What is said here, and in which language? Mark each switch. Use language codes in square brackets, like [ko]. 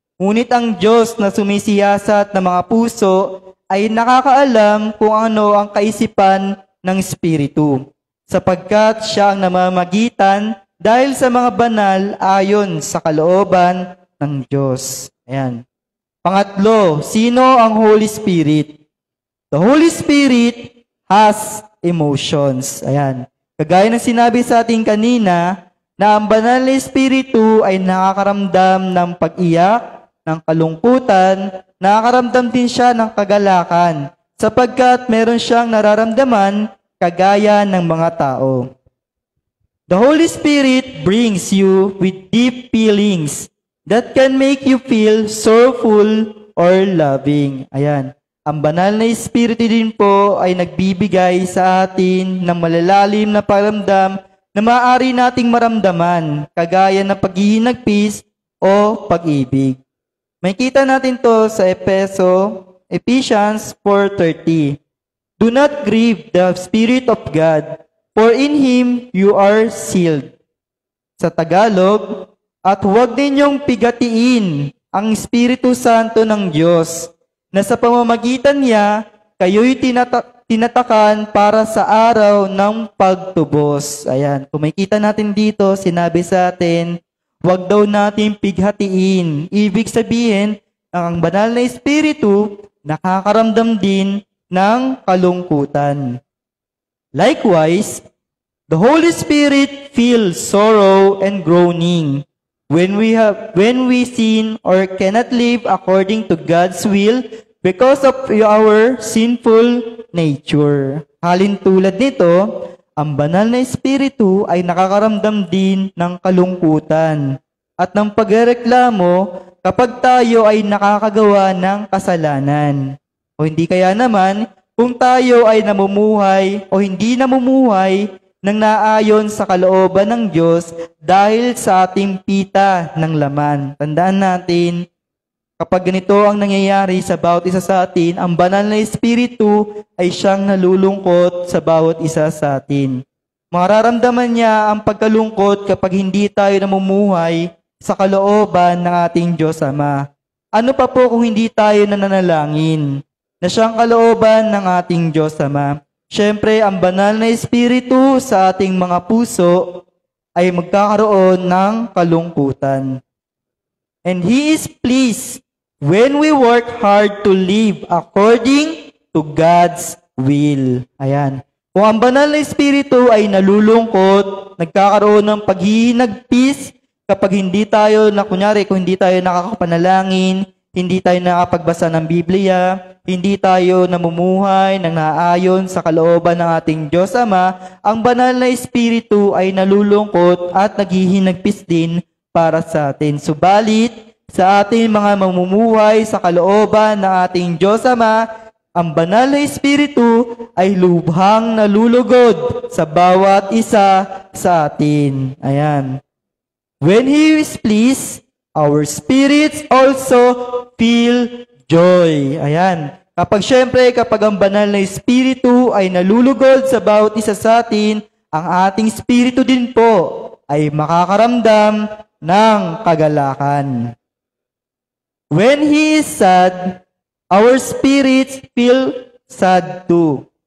[tl] Ngunit ang Diyos na sumisiyasat ng mga puso ay nakakaalam kung ano ang kaisipan ng Espiritu, sapagkat siya ang namamagitan dahil sa mga banal ayon sa kalooban ng Diyos. Ayan. Pangatlo, sino ang Holy Spirit? [en] The Holy Spirit has emotions. [tl] Ayan. Kagaya ng sinabi sa ating kanina, na ang banal na Espiritu ay nakakaramdam ng pag-iyak, ng kalungkutan, nakakaramdam din siya ng kagalakan, sapagkat meron siyang nararamdaman kagaya ng mga tao. [en] The Holy Spirit brings you with deep feelings that can make you feel sorrowful or loving. [tl] Ayan. Ang banal na Espiritu din po ay nagbibigay sa atin ng malalalim na paramdam na maaari nating maramdaman, kagaya ng paghihinagpis o pag-ibig. May kita natin to sa Ephesians 4:30. [en] Do not grieve the Spirit of God, for in Him you are sealed. [tl] Sa Tagalog, at huwag ninyong pigatiin ang Espiritu Santo ng Diyos, na sa pamamagitan niya, kayo'y tinatakan para sa araw ng pagtubos. Ayan, kung makita natin dito, sinabi sa atin, huwag daw natin pighatiin. Ibig sabihin, ang banal na Espiritu, nakakaramdam din ng kalungkutan. [en] Likewise, the Holy Spirit feels sorrow and groaning when we sin or cannot live according to God's will because of our sinful nature. [tl] Halintulad nito, ang banal na Espiritu ay nakakaramdam din ng kalungkutan at ng pagreklamo kapag tayo ay nakakagawa ng kasalanan. O hindi kaya naman, kung tayo ay namumuhay o hindi namumuhay ng naayon sa kalooban ng Diyos dahil sa ating pita ng laman. Tandaan natin, kapag ganito ang nangyayari sa bawat isa sa atin, ang banal na Espiritu ay siyang nalulungkot sa bawat isa sa atin. Mararamdaman niya ang pagkalungkot kapag hindi tayo namumuhay sa kalooban ng ating Diyos Ama. Ano pa po kung hindi tayo nananalangin na siyang kalooban ng ating Diyos Ama? Siyempre, ang banal na Espiritu sa ating mga puso ay magkakaroon ng kalungkutan. [en] And He is pleased when we work hard to live according to God's will. [tl] Ayan. Kung ang banal na Espiritu ay nalulungkot, nagkakaroon ng paghihinagpis kapag hindi tayo, kung hindi tayo nakakapanalangin, hindi tayo nakapagbasa ng Biblia, hindi tayo namumuhay ng naayon sa kalooban ng ating Diyos Ama, ang banal na Espiritu ay nalulungkot at naghihinagpis din para sa atin. Subalit, sa ating mga mamumuhay sa kalooban ng ating Diyos Ama, ang banal na Espiritu ay lubhang nalulugod sa bawat isa sa atin. Ayan. [en] When He is pleased, our spirits also feel joy. [tl] Ayan. Kapag ang banal na Espiritu ay nalulugod sa bawat isa sa atin, ang ating spirito din po ay makakaramdam ng kagalakan. [en] When He is sad, our spirits feel sad too.